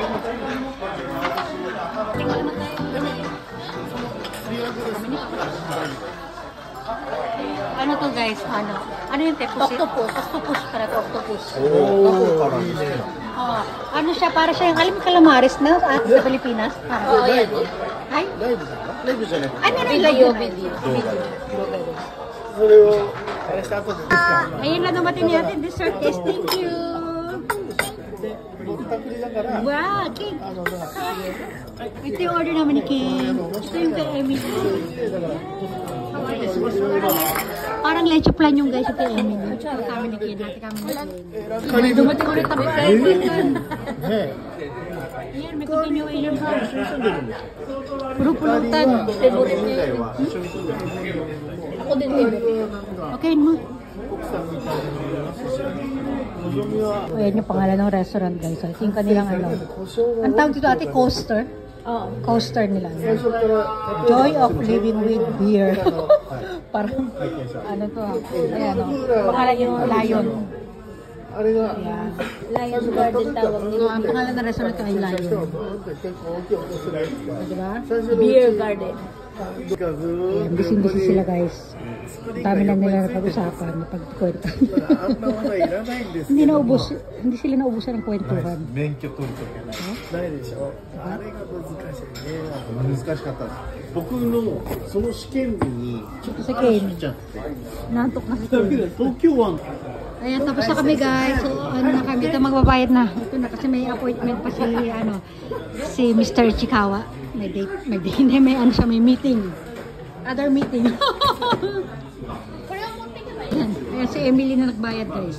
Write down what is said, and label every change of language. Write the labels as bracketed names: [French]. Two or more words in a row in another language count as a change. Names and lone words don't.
[Filipino] Tingnan naman tayo. Ano to guys? Ano yung tepusit? Octopus para to, octopus. Ano siya? Para siya yung alam calamares na at sa Pilipinas? Oo, yan. Ay? Live. Ano na yung video? [Japanese] それをあれした後でですか [Filipino] Ayun na dumating natin, dessert guys. [English] Thank you. [Japanese] でぼったくりだから [Filipino] Wow, cake. [Japanese] だから [Filipino] Ito yung order naman ni Kim. Ito yung kay Emily. Parang leche plan yung guys kay Emily. Kami ni Kim. Kami ni Kim. Dumating ulit kami kay Emily. [Japanese] ね [Filipino] Ayan, may continuation pa. [Japanese] 一緒に住んでるんですよ [Filipino] Puro pulutan. Favorite niya. [Japanese] 一緒に住んでる [Filipino] Ako din favorite. Okay mo. [Japanese] 奥さんみたいなのもいますしのぞみは [Filipino] Ayan yung pangalan ng restaurant guys. So, ito yung kanilang ano. [Japanese] 故障が [Filipino] Ang tawag dito ate, coaster? Coaster nila. [Japanese] 最初から [English] Joy of living with beer. [Filipino] Parang, ano to, ayan o. Pangalan yung Lion. [Japanese] あれが [Filipino] Ayan. [Japanese] 最初から食べたら [Filipino] Ang pangalan ng restaurant ko ay [Japanese] 最初は [Filipino] Lion. [Japanese] ブーンって結構大きい音するやつが [Filipino] Diba? [Japanese] 最初の [Filipino] Beer garden. [Japanese] ずーっと [Filipino] Busy-busy sila guys. Ang dami lang nila napag-usapan, napagkwento. [Japanese] あんなものはいらないんですけ [Filipino] Hindi [Japanese] ど [Filipino] naubos, hindi sila naubusan ng kwentuhan. [Japanese] 免許取るときないでしょあれが難しいね難しかったです僕のその試験日にちょっと試験来ちゃって [Filipino] Nantok na si [Japanese] だけで東京湾 [Filipino] Ayan, tapos na kami guys. So, ano na kami, ito magbabayad na. Ito na kasi may appointment pa si Mr. Chikawa. May date, hindi, may ano siya, may meeting. [English] Other meeting. [Filipino] Ayan, ayan, si Emily na nagbayad guys.